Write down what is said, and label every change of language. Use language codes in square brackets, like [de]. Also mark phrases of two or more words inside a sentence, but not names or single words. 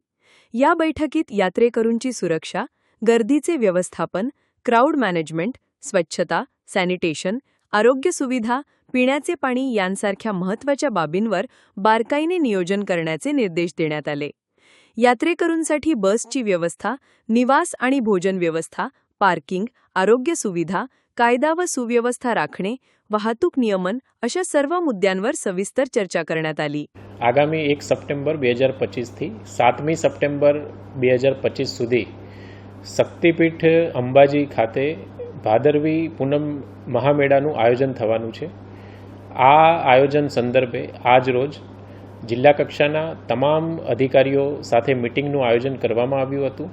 [mr] या बैठकीत यात्रेकरूंची सुरक्षा, गर्दीचे व्यवस्थापन, [en] crowd management, [mr] स्वच्छता, सॅनिटेशन, आरोग्य सुविधा, पिण्याचे पाणी यांसारख्या महत्त्वाच्या बाबींवर बारकाईने नियोजन करण्याचे निर्देश देण्यात आले. यात्रेकरूंसाठी बसची व्यवस्था, निवास आणि भोजन व्यवस्था, पार्किंग, आरोग्य सुविधा, कायदा व सुव्यवस्था राखणे, वाहतूक नियमन अशा सर्व मुद्द्यांवर सविस्तर चर्चा करण्यात आली. [gu] આગામી 1 સપ્ટેમ્બર 2025 થી 7મી સપ્ટેમ્બર 2025 સુધી શક્તિપીઠ અંબાજી ખાતે ભાદરવી પૂનમ મહામેળાનું આયોજન થવાનું છે. આ આયોજન સંદર્ભે આજ રોજ જિલ્લા કક્ષાના તમામ અધિકારીઓ સાથે મિટિંગનું આયોજન કરવામાં આવ્યું હતું.